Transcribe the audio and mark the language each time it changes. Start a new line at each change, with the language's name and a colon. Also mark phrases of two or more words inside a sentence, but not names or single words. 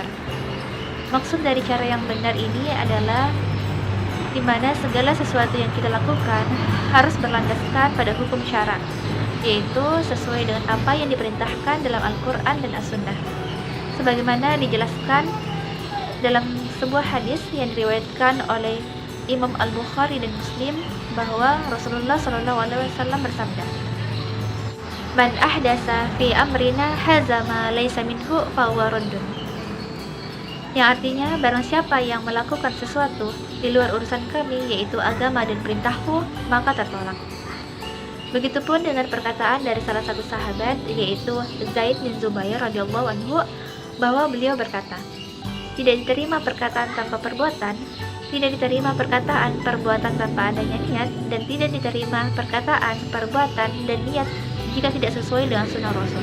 Indonesian: Maksud dari cara yang benar ini adalah di mana segala sesuatu yang kita lakukan harus berlandaskan pada hukum syara, yaitu sesuai dengan apa yang diperintahkan dalam Al-Quran dan As-Sunnah. Sebagaimana dijelaskan dalam sebuah hadis yang diriwayatkan oleh Imam Al-Bukhari dan Muslim, bahwa Rasulullah SAW bersabda,
Arabic: "من أحدث في أمرنا هذا ما ليس منه فهو رد."
Indonesian: Yang artinya, barang siapa yang melakukan sesuatu di luar urusan kami, yaitu agama dan perintahku, maka tertolak. Begitupun dengan perkataan dari salah satu sahabat, yaitu Zaid bin Zubair
Arabic: رضي الله عنه,
Indonesian: bahwa beliau berkata, tidak diterima perkataan tanpa perbuatan, tidak diterima perkataan perbuatan tanpa adanya niat, dan tidak diterima perkataan perbuatan dan niat jika tidak sesuai dengan sunnah Rasul.